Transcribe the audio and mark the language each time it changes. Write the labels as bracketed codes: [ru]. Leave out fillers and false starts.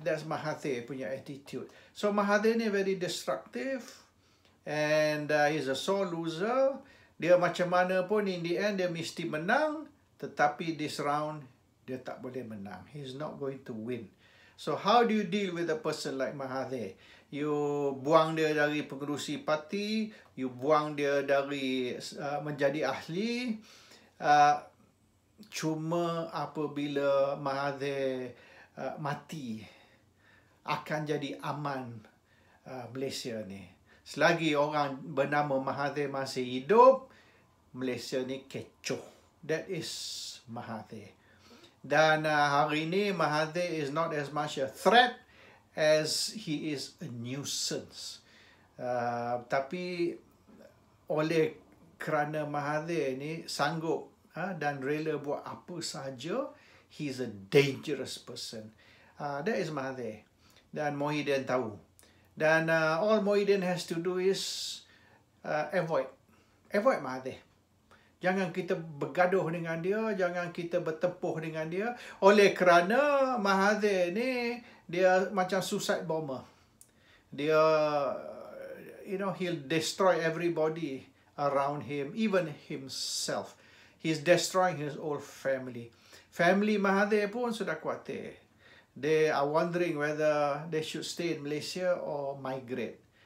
[en] That's Mahathir [ms] punya [en] attitude. So Mahathir [ms] ni [en] very destructive. And he's a sore loser. [ms] Dia macam mana pun [en] in the end [ms] dia mesti menang. Tetapi [en] this round [ms] dia tak boleh menang. [en] He's not going to win. So how do you deal with a person like Mahathir? You [ms] buang dia dari pengerusi parti. [en] You [ms] buang dia dari menjadi ahli. Cuma apabila Mahathir mati, akan jadi aman Malaysia ni. Selagi orang bernama Mahathir masih hidup, Malaysia ni kecoh. [en] That is Mahathir. [ms] Dan hari ini [en] Mahathir is not as much a threat as he is a nuisance. [ms] Tapi oleh kerana Mahathir ni sanggup dan rela buat apa sahaja, [en] he's a dangerous person. That is Mahathir. [ms] Dan Muhyiddin tahu. Dan [en] all Muhyiddin has to do is avoid Mahathir. [ms] Jangan kita bergaduh dengan dia, jangan kita bertempuh dengan dia. Oleh kerana Mahathir ni dia macam [en] suicide bomber. [ms] Dia [en] he'll destroy everybody around him, even himself. He's destroying his whole family. Family Mahathir [ms] pun sudah khawatir. [en] They are wondering whether they should stay in Malaysia or migrate.